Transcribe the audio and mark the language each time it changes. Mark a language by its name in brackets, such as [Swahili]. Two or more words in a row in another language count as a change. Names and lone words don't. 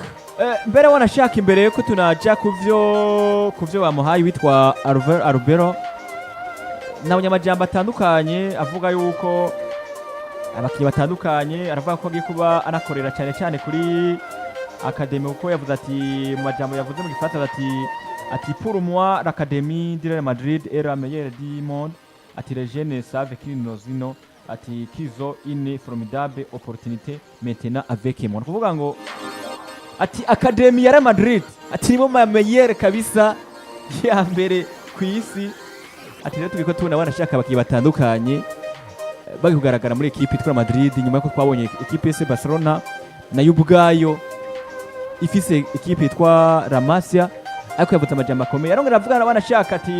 [Rundi] mbere wanashaka imbere ko tunaja kuvyo bamuhaye witwa Arbeloa n'abanyamajambo atandukanye avuga yuko abakinnyi batandukanye aravuga ko agiye kuba anakorera cyane kuri academy uko yavuze ati mu majambo yavuze mu gifaransa ati [French] pour moi l'académie de Real Madrid est la meilleure du monde [Rundi] ati [French] les jeunes savent qu'ils nous [Rundi] ati [French] qu'ils ont une formidable opportunité maintenant avec moi [Rundi] kuvuga ngo ati académie ya Real Madrid ati nibo meilleure kabisa ya mbere ku isi ati rero tubiko tubona banashaka abakinnyi batandukanye bari kugaragara muri equipe itwa Madrid nyuma ko twabonye equipe ya Barcelona nayo ubwayo ifise equipe itwa La Masia ariko yavuze amajambo akomeye arongera avuga banashaka